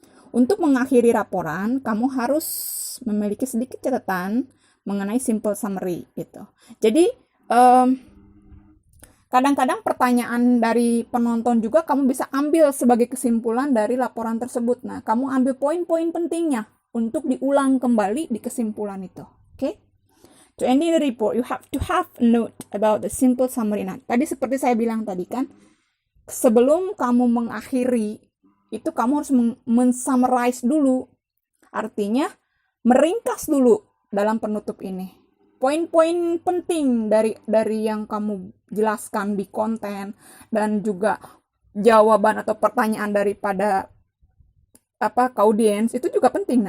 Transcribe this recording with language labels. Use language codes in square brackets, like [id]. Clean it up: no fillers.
[id] Untuk mengakhiri laporan, kamu harus memiliki sedikit catatan mengenai simple summary gitu. Jadi kadang-kadang pertanyaan dari penonton juga kamu bisa ambil sebagai kesimpulan dari laporan tersebut. Kamu ambil poin-poin pentingnya untuk diulang kembali di kesimpulan itu. Oke? [en] To end the report, you have to have a note about the simple summary. [id] Nah, tadi seperti saya bilang tadi kan, sebelum kamu mengakhiri, itu kamu harus men-summarize dulu. Artinya, meringkas dulu dalam penutup ini. Poin-poin penting dari yang kamu jelaskan di konten, dan juga jawaban atau pertanyaan daripada ke audiens, itu juga penting.